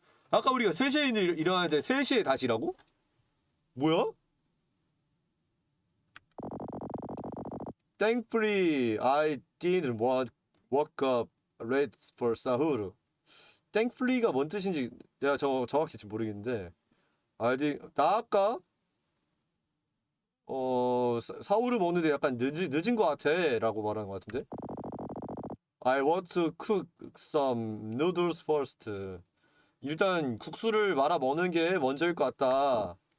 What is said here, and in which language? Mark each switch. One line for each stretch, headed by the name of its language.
Korean: 아까 우리가 3시에 일어나는데 3시에 다시 일하고? 뭐야?
English: Thankfully, I didn't wake up late for sahur.
Korean: Thankfully가 뭔 뜻인지 내가 정확히 지금 모르겠는데, 나 아까 사우를 먹는데 약간 늦은 것 같아라고 말하는 것 같은데.
English: I want to cook some noodles first.
Korean: 일단 국수를 말아 먹는 게 먼저일 것 같다.